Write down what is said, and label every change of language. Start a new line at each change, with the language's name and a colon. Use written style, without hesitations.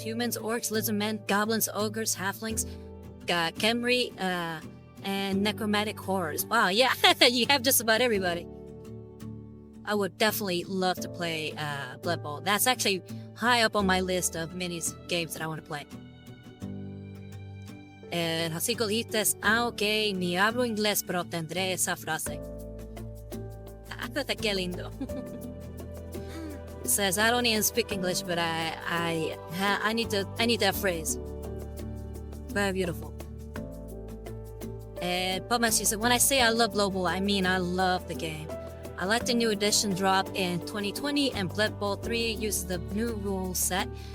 English: Humans, orcs, lizardmen, goblins, ogres, halflings, Khemri, and necromantic horrors. Wow, yeah, you have just about everybody. I would definitely love to play Blood Bowl. That's actually high up on my list of minis games that I want to play. And
Spanish: Hasiko dijiste, ok, ni hablo inglés, pero tendré esa frase. Qué lindo.
English: It says, I don't even speak English, but I need that phrase. Very beautiful. And Pumas, you said, when I say I love Blood Bowl, I mean I love the game. I like the new edition drop in 2020, and Blood Bowl 3 uses the new rule set.